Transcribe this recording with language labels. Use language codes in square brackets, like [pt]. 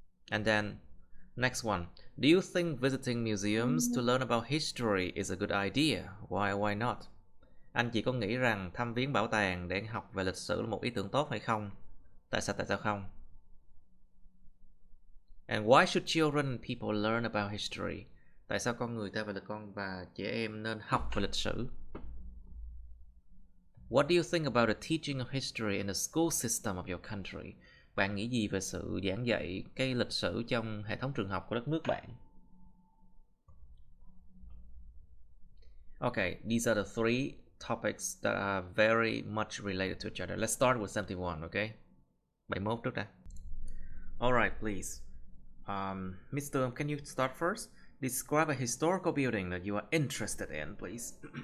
[en] And then next one, do you think visiting museums to learn about history is a good idea? Why not? [vi] Anh chị có nghĩ rằng thăm viếng bảo tàng để học về lịch sử là một ý tưởng tốt hay không? Tại sao không? [en] And why should children and people learn about history? [vi] Tại sao con và trẻ em nên học về lịch sử? [en] What do you think about the teaching of history in the school system of your country? [vi] Bạn nghĩ gì về sự giảng dạy cái lịch sử trong hệ thống trường học của đất nước bạn? [en] Okay, these are the 3 topics that are very much related to each other. Let's start with 71, okay? [vi] 71 trước đã. [en] Alright, please. Mr. Can you start first? Describe a historical building that you are interested in, please.